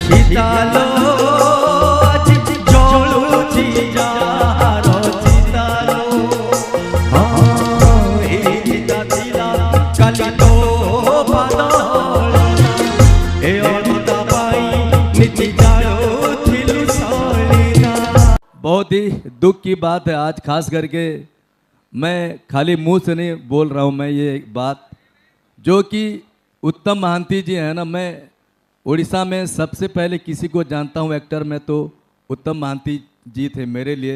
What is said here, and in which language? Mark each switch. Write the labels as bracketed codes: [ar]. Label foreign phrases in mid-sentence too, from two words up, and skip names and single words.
[or] ଶୀତାଲୋ ଆଜି ଜଳୁଛି ଯାହାର ଚିତାଲୋ ଏଇ ଚିତା ଥିଲା କାଲି ତୋ ପାଦଳ ଏ ଅଲତା ପାଇଁ ନିତି ଜାଳୁଥିଲୁ ସଳିତା। [hi] बहुत ही दुख की बात है आज, खास करके मैं खाली मुंह से नहीं बोल रहा हूँ, मैं ये बात जो कि उत्तम महांती जी हैं ना, मैं उड़ीसा में सबसे पहले किसी को जानता हूँ एक्टर में तो उत्तम महांती जी थे मेरे लिए।